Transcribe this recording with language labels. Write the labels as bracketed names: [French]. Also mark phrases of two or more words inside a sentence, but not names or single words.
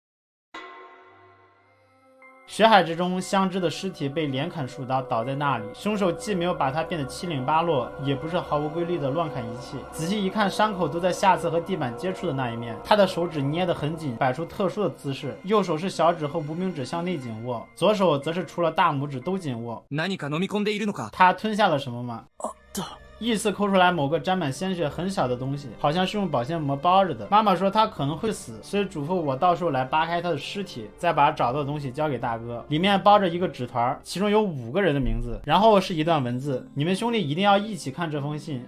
[Chinese] 血海之中，香织的尸体被连砍数刀，倒在那里。凶手既没有把它变得七零八落，也不是毫无规律的乱砍一气。仔细一看，伤口都在下次和地板接触的那一面。他的手指捏得很紧，摆出特殊的姿势。右手是小指和无名指向内紧握，左手则是除了大拇指都紧握。 [Japanese] 何か飲み込んでいるのか？ [Chinese] 他吞下了什么吗？依次抠出来某个沾满鲜血很小的东西，好像是用保鲜膜包着的。妈妈说他可能会死，所以嘱咐我到时候来扒开他的尸体，再把找到的东西交给大哥。里面包着一个纸团，其中有5个人的名字，然后是一段文字：你们兄弟一定要一起看这封信。